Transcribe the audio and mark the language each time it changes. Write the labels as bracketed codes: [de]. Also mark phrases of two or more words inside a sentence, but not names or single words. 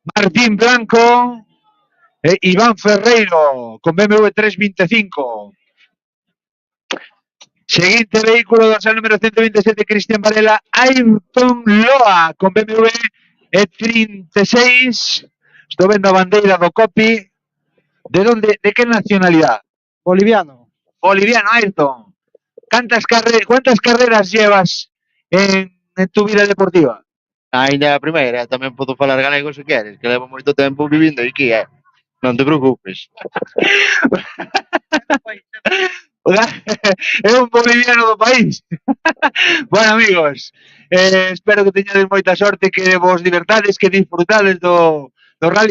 [gl] Martín Blanco e Iván Ferreiro con BMW 325. Seguinte vehículo, dorsal número 127, Cristian Varela, Ayrton Loa con BMW E36. Estou vendo a bandeira do copy. [es] De que nacionalidad? Boliviano. Boliviano, Ayrton. ¿Cuántas carreras llevas en tu vida deportiva? [gl] Ainda a primeira, tamén podo falar galego se queres, que levo moito tempo vivindo aquí, non te preocupes. É un boliviano do país. Bueno, amigos, espero que teñades moita sorte, que vos divertades, que disfrutades do rally.